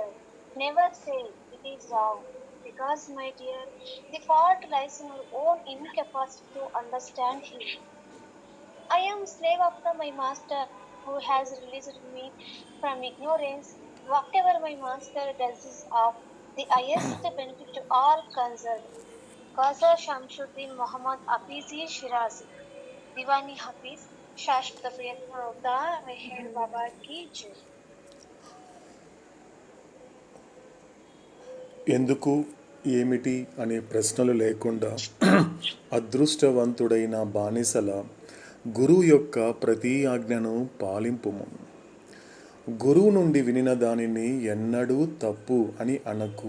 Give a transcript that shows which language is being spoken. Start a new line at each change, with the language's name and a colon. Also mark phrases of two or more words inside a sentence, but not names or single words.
English: Never say it is wrong, because, my dear, the fault lies in your own incapacity to understand Him. I am slave after my Master, who has released me from ignorance. Whatever my Master does is of the highest benefit to all concerned. Qaza Shamsuddin Muhammad Hafizi Shirazi.
Hindi: दीवानी हाफ़िज़, शाश्वत प्रियतम अवतार, मेहेर बाबा की जय.
Telugu: ఎందుకు, ఏమిటి అనే ప్రశ్నలు లేకుండా అదృష్టవంతుడైన బానిసల గురువు యొక్క ప్రతి ఆజ్ఞను పాలింపుము. గురువు నుండి వినిన దానిని ఎన్నడూ తప్పు అని అనకు.